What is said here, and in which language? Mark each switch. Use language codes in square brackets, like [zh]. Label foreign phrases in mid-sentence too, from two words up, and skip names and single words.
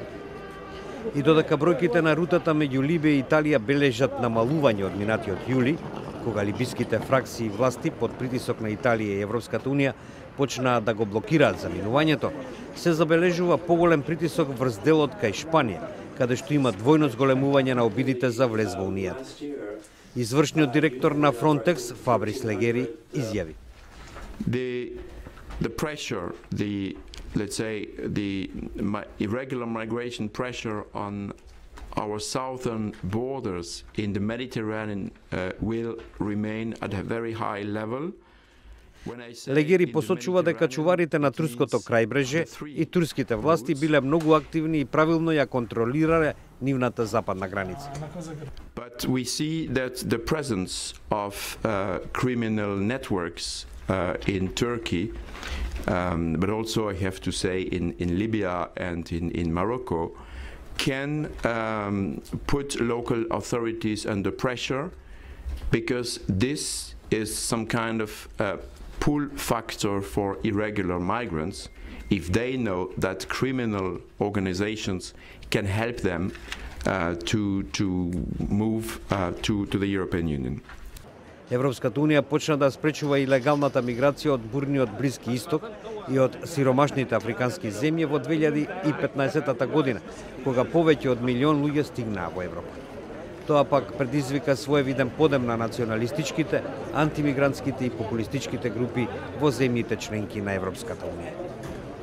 [mk] И додека бројките на рутата меѓу Либија и Италија бележат намалување од минатиот јули, кога либиските фракции и власти под притисок на Италија и Европската Унија почнаа да го блокираат заминувањето, се забележува поголем притисок врз делот кај Шпанија, каде што има двојно зголемување на обидите за влез во Унијата. Извршниот директор на Frontex, Фабрис Легери, изјави: [en] The pressure, let's say, the irregular migration pressure on our southern borders in the Mediterranean will remain at a very high level. [mk] Легери посочува дека чуварите на турското крајбрежје и турските власти биле многу активни и правилно ја контролирале нивната западна граница. [en] But we see that the presence of criminal networks in Turkey, but also I have to say in Libya and in Morocco, can put local authorities under pressure, because this is some kind of pull factor for irregular migrants if they know that criminal organizations can help them to move to the European Union. [mk] Европската Унија почна да спречува илегалната миграција од бурниот Блиски Исток и од сиромашните африкански земји во 2015 година, кога повеќе од милион луѓе стигнаа во Европа. Тоа пак предизвика своевиден подем на националистичките, антимигрантските и популистичките групи во земјите членки на Европската Унија.